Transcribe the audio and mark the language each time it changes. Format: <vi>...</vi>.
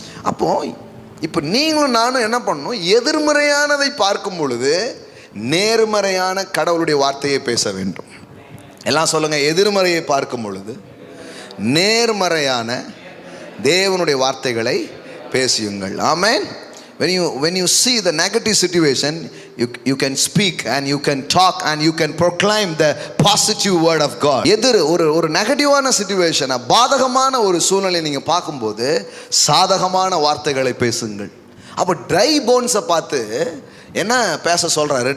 <ta>அப்போ இப்போ நீங்களும் நானும் என்ன பண்ணணும், எதிர்மறையானதை பார்க்கும் பொழுது நேர்மறையான கடவுளுடைய வார்த்தையை பேச வேண்டும். எல்லாம் சொல்லுங்க, எதிர்மறையை பார்க்கும் பொழுது நேர்மறையான தேவனுடைய வார்த்தைகளை பேசியுங்கள். ஆமென்.</ta> <en>When you see the negative situation, you can speak and you can talk and you can proclaim the positive word of God.</en> <ta>எதிர் ஒரு நெகட்டிவான சிச்சுவேஷன், பாதகமான ஒரு சூழ்நிலை நீங்க பார்க்கும்போது சாதகமான வார்த்தைகளை பேசுங்கள். அப்போ ட்ரை போன்ஸை பார்த்து என்ன பேச சொல்றாரு?</ta>